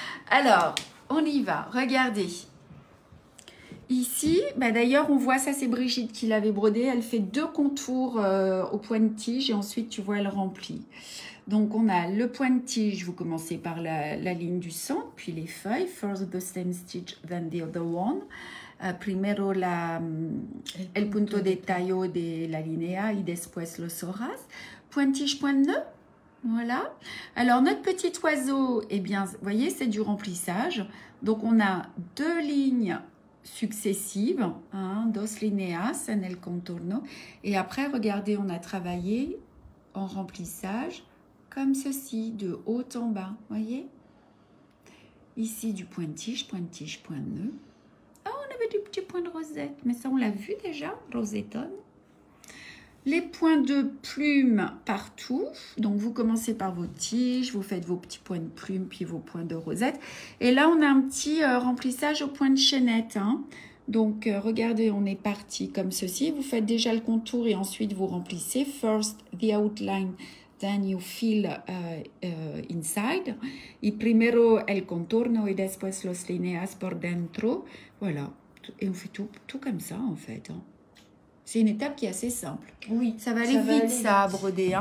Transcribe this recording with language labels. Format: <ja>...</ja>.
<fr>Alors, on y va. Regardez. Ici, bah d'ailleurs, on voit ça, c'est Brigitte qui l'avait brodé. Elle fait 2 contours au point de tige et ensuite, tu vois, elle remplit. Donc, on a le point de tige. Vous commencez par la ligne du centre, puis les feuilles.</fr> <en>First the same stitch, then the other one.</en> <es>Primero el punto de tallo de la línea y después los hojas.</es> <fr>Point de tige, point de nœud. Voilà. Alors, notre petit oiseau, eh bien, vous voyez, c'est du remplissage. Donc, on a 2 lignes successives, hein,</fr> <es>dos líneas en el contorno.</es> <fr>Et après, regardez, on a travaillé en remplissage comme ceci, de haut en bas, voyez. Ici, du point de tige, point de nœud. Ah, on avait du petit point de rosette, mais ça, on l'a vu déjà, rosetton. Les points de plume partout. Donc, vous commencez par vos tiges, vous faites vos petits points de plume, puis vos points de rosette. Et là, on a un petit remplissage au point de chaînette. Hein. Donc, regardez, on est parti comme ceci. Vous faites déjà le contour et ensuite, vous remplissez.</fr> <en>First, the outline, then you fill inside.</en> <es>Y primero el contorno y después los líneas por dentro.</es> <fr>Voilà. Et on fait tout comme ça, en fait. Hein. C'est une étape qui est assez simple. Oui. Ça va aller vite, ça, à broder.</fr>